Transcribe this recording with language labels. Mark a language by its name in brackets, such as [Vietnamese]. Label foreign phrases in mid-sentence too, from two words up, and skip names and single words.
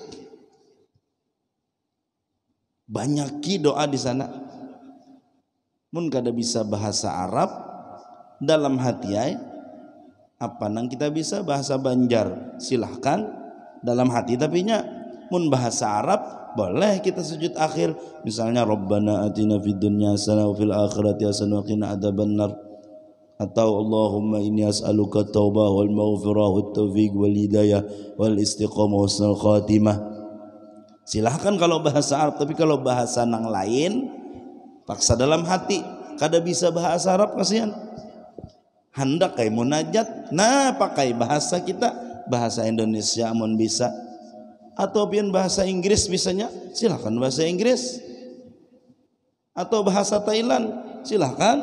[Banjar] Banyaki doa di sana. Mun kada bisa bahasa Arab dalam hati ay, apa nang kita bisa bahasa Banjar silahkan dalam hati, tapi nya mun bahasa Arab boleh kita sujud akhir, misalnya [Arabic] ربنا آتنا في الدنيا حسنة وفي الآخرة حسنة وقنا عذاب النار, [Banjar] atau [Arabic] اللهم إني أسألك التوبة والمغفرة والتوفيق والهداية والاستقامة حسن الخاتمة. [Banjar] Silahkan kalau bahasa Arab, tapi kalau bahasa nang lain paksa dalam hati, kada bisa bahasa Arab kasihan. Hendak kayak munajat, nah pakai bahasa kita, bahasa Indonesia amun bisa, atau pian bahasa Inggris bisanya, silahkan bahasa Inggris, atau bahasa Thailand, silahkan.